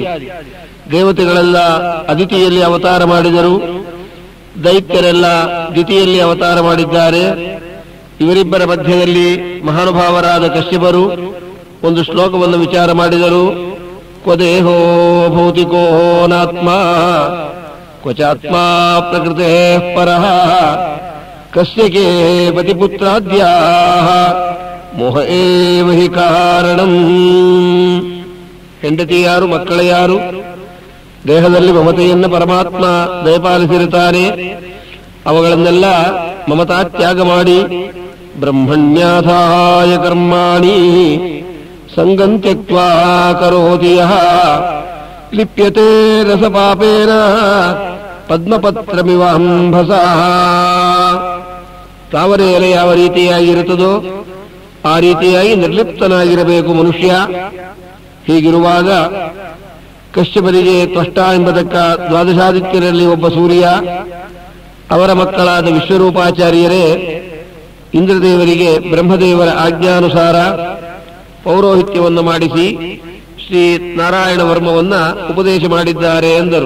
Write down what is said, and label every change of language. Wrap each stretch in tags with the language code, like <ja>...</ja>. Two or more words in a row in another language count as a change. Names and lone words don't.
<kn>ದೇವತೆಗಳೆಲ್ಲ ಅದಿತಿಯಲ್ಲಿ ಅವತಾರ ಮಾಡಿದರು, ದೈತ್ಯರೆಲ್ಲ ದಿತಿಯಲ್ಲಿ ಅವತಾರ ಮಾಡಿದ್ದಾರೆ. ಇವರಿಬ್ಬರ ಮಧ್ಯದಲ್ಲಿ ಮಹಾನುಭಾವರಾದ ಕಶ್ಯಪರು ಒಂದು ಶ್ಲೋಕವನ್ನು ವಿಚಾರ ಮಾಡಿದರು.</kn> <sa>ಕ್ವದೇಹೋ ಭೌತಿಕೋ ನಾತ್ಮ ಕ್ವಚಾತ್ಮ ಪ್ರಕೃತೆ ಪರಃ ಕಸ್ಯಕೆ ಪತಿಪುತ್ರಾದ್ಯಾ ಮೋಹ ಏವ ಹಿ ಕಾರಣಂ.</sa> <kn>ಹೆಂಡತಿ ಯಾರು, ಮಕ್ಕಳ ಯಾರು? ದೇಹದಲ್ಲಿ ಮಮತೆಯನ್ನು ಪರಮಾತ್ಮ ದಯಪಾಲಿಸಿರುತ್ತಾನೆ. ಅವುಗಳನ್ನೆಲ್ಲ ಮಮತಾ ತ್ಯಾಗ ಮಾಡಿ</kn> <sa>ಬ್ರಹ್ಮಣ್ಯಾಧಾಯ ಕರ್ಮಾಣಿ ಸಂಗಂ ತ್ಯಕ್ತ್ವಾ ಕರೋತಿ ಯಃ ಲಿಪ್ಯತೆ ರಸಪಾಪೇನ ಪದ್ಮಪತ್ರಮಿವ ಅಂಭಸಃ.</sa> <kn>ತಾವರೆ ಎಲೆ ಯಾವ ರೀತಿಯಾಗಿರುತ್ತದೋ ಆ ರೀತಿಯಾಗಿ ನಿರ್ಲಿಪ್ತನಾಗಿರಬೇಕು ಮನುಷ್ಯ. ಹೀಗಿರುವಾಗ ಕಶ್ಯಪರಿಗೆ ತ್ವಷ್ಟ ಎಂಬತಕ್ಕ ದ್ವಾದಶಾದಿತ್ಯರಲ್ಲಿ ಒಬ್ಬ ಸೂರ್ಯ, ಅವರ ಮಕ್ಕಳಾದ ವಿಶ್ವರೂಪಾಚಾರ್ಯರೇ ಇಂದ್ರದೇವರಿಗೆ ಬ್ರಹ್ಮದೇವರ ಆಜ್ಞಾನುಸಾರ ಪೌರೋಹಿತ್ಯವನ್ನು ಮಾಡಿಸಿ ಶ್ರೀ ನಾರಾಯಣ ವರ್ಮವನ್ನ ಉಪದೇಶ ಮಾಡಿದ್ದಾರೆ ಎಂದರು.</kn>